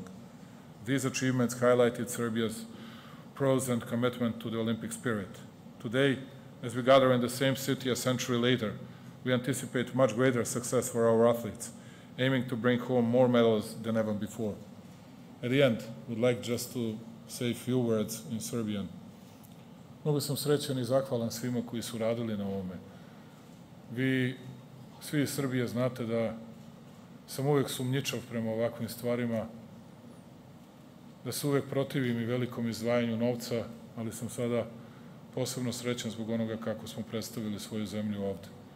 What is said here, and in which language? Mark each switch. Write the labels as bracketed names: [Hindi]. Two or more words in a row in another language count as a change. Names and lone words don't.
[English] These achievements highlighted Serbia's prowess and commitment to the Olympic spirit. Today, as we gather in the same city a century later, we anticipate much greater success for our athletes, aiming to bring home more medals than ever before. At the end, we'd like just to say a few words in Serbian. [Serbian] Mnogo sam srećan i zahvalan svima koji su radili na ovome. Vi, svi iz Srbije, znate da sam uvek sumnjičav prema ovakvim stvarima, da se uvek protivim i velikom izdvajanju novca, ali sam sada posebno srećan zbog onoga kako smo predstavili svoju zemlju ovde.